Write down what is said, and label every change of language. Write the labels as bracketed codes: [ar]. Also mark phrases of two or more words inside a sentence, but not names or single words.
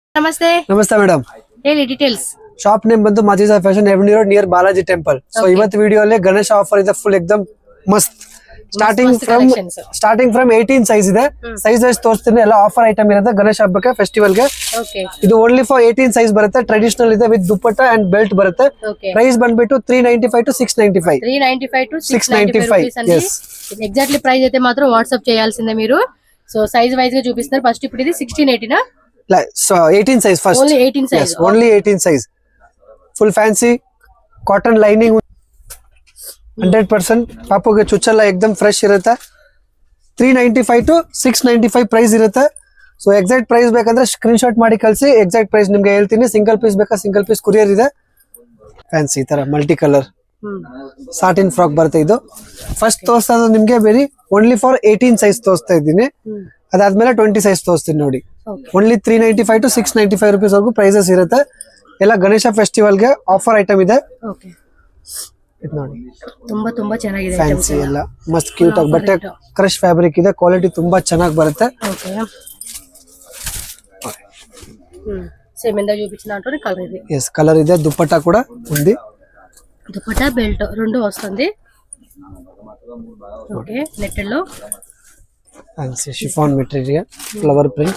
[te] నమస్తే నమస్తే మేడం [kn] ಹೇಳಿ ಡೀಟೇಲ್ಸ್ [en] shop name [kn] ಬಂದು ಮಾಜಿಸಾ ಫ್ಯಾಷನ್ ಎವೆನ್ಯೂ [en] road near Balaji Temple so [kn] ಇವತ್ತು ವಿಡಿಯೋ ಅಲ್ಲಿ ಗಣೇಶ ಆಫರ್ ಇದೆ ಫುಲ್ [hi] एकदम मस्त [en] starting from 18 size [kn] ಇದೆ [en] size wise [kn] ತೋರಿಸ್ತೀನಿ ಎಲ್ಲ [en] offer item [kn] ಇರುತ್ತೆ ಗಣೇಶ ಹಬ್ಬಕ್ಕೆ ಫೆಸ್ಟಿವಲ್ ಗೆ ಇದು [en] only for 18 size [kn] ಬರುತ್ತೆ ಟ್ರೆಡಿಷನಲ್ ಇದೆ [en] with dupatta and belt [kn] ಬರುತ್ತೆ ಪ್ರೈಸ್ ಬಂದ್ಬಿಟ್ಟು 395 to 695 [en] exactly price [te] అయితే మాత్రం వాట్సాప్ చేయాల్సిందే మీరు [en] so size wise [te] గా చూపిస్తారు ఫస్ట్ ఇప్పుడు ఇది 1680 నా [en] so 18 size first only 18 size yes only 18 size full fancy cotton lining 100% [kn] ಪಾಪುಗೆ ಚುಚ್ಚಲ್ಲ एकदम ಫ್ರೆಶ್ ಇರುತ್ತೆ 395 to 695 ಪ್ರೈಸ್ ಇರುತ್ತೆ [en] so exact price [kn] ಬೇಕಂದ್ರೆ [en] screen shot [kn] ಮಾಡಿ ಕಳಿಸಿ [en] exact price [kn] ನಿಮಗೆ ಹೇಳ್ತೀನಿ [en] single piece [kn] ಬೇಕಾ [en] single piece courier [kn] ಇದೆ ಫ್ಯಾನ್ಸಿ ತರ [en] multi colour satin frock [kn] ಬರುತ್ತೆ ಇದು ಫಸ್ಟ್ ತೋರಿಸ್ತಾ ಇರೋದು ನಿಮಗೆ ಬೇರೆ [en] only for 18 size [kn] ತೋರಿಸ್ತಾ ಇದ್ದೀನಿ ಅದಾದ್ಮೇಲೆ 20 ಸೈಜ್ ತೋರಿಸ್ತೀನಿ ನೋಡಿ [en] only 395 to 695 rupees [kn] ವರೆಗೂ ಪ್ರೈಸಸ್ ಇರುತ್ತೆ ಎಲ್ಲ ಗಣೇಶ ಫೆಸ್ಟಿವಲ್ ಗೆ [en] offer item [kn] ಇದೆ ಇದು ನೋಡಿ ತುಂಬಾ ತುಂಬಾ ಚೆನ್ನಾಗಿದೆ ಫ್ಯಾನ್ಸಿ ಎಲ್ಲ ಮಸ್ತ್ ಕ್ಯೂಟ್ ಆಗಿ ಬಟ್ಟೆ [en] crush fabric [kn] ಇದೆ ಕ್ವಾಲಿಟಿ ತುಂಬಾ ಚೆನ್ನಾಗಿ ಬರುತ್ತೆ [en] OK same [te] ఇందా చూపించిన అంటోనే కలర్ ఇది yes కలర్ ಇದೆ దుపట్టా కూడా ఉంది దుపట్టా బెల్ట్ రెండు వస్తుంది [en] OK netted [te] లో [en] fancy chiffon material flower print